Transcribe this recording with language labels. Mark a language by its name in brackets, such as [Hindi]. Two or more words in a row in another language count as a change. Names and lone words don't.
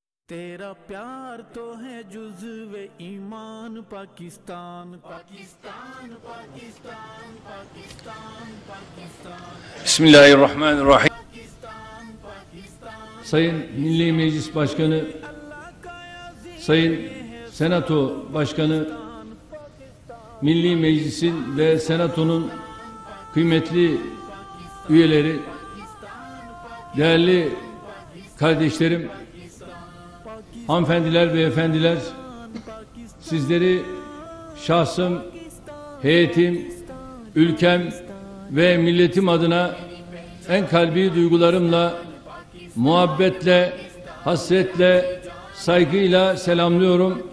[Urdu] تیرا پیار تو ہے جزو ایمان پاکستان پاکستان پاکستان پاکستان پاکستان [Arabic] Bismillahirrahmanirrahim. [Urdu] पाकिस्तान पाकिस्तान [Turkish] Sayın Milli Meclis Başkanı, Sayın Senato Başkanı, Milli Meclis'in ve Senato'nun kıymetli üyeleri, değerli kardeşlerim, hanımefendiler, beyefendiler, sizleri şahsım, heyetim, ülkem ve milletim adına en kalbi duygularımla, muhabbetle, hasretle, saygıyla selamlıyorum.